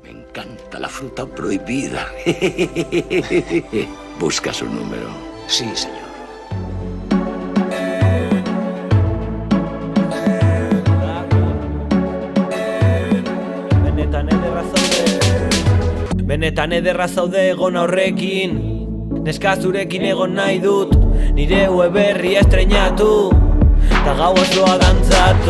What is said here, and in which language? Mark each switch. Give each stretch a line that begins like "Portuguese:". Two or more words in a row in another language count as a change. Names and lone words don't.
Spanish: canta la fruta prohibida. Busca su número. Sí, señor.
Basque: Benetan ederra zaude egon horrekin, neska zurekin egon nahi dut, nire web berri estreinatu, ta gau osoa dantzatu.